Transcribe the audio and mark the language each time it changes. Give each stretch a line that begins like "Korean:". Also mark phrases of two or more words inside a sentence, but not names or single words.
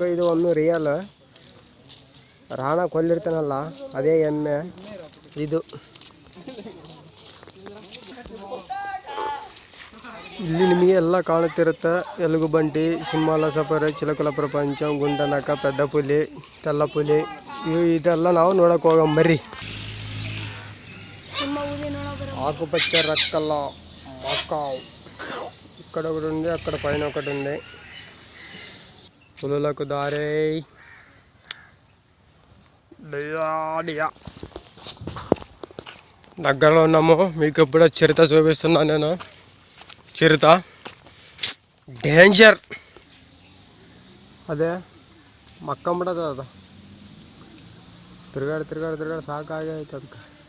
Kannada: ಇದು ಒಂದು ರಿಯಲ್. ರಾಣ ಕೊಲ್ಲಿರ್ತಾನಲ್ಲ, ಅದೇ ಎಮ್ಮೆ ಇದು. ಇಲ್ಲಿ ನಿಮಗೆ ಎಲ್ಲ ಕಾಣುತ್ತಿರುತ್ತೆ. ಎಲುಗುಬಂಟಿ, ಸಿಂಹಾಲ ಸಫಾರಿ, ಚಿಲಕಲ ಪ್ರಪಂಚ, ಗುಂಡನಕ, ಪೆದ್ದ ಪುಲಿ, ತೆಲ್ಲ ಪುಲಿ, ಇದೆಲ್ಲ ನಾವು ನೋಡಕ್ಕೆ ಹೋಗಂಬರ್ರಿ.
Telugu: ఆకుపచ్చ రక్కల మకావ్. ఇక్కడ ఒకటి ఉంది, అక్కడ పైన ఒకటి ఉంది. పులులకు దారే దగ్గరలో ఉన్నాము. మీకు ఇప్పుడు చిరుత చూపిస్తున్నాను నేను. చిరుత డేంజర్.
Kannada: ಅದೇ ಮಕ್ಕಂಬಿಡೋದು. ಅದು ತಿರುಗಾಡಿ ಸಾಕಾಗೈತೆ ಅದಕ್ಕೆ.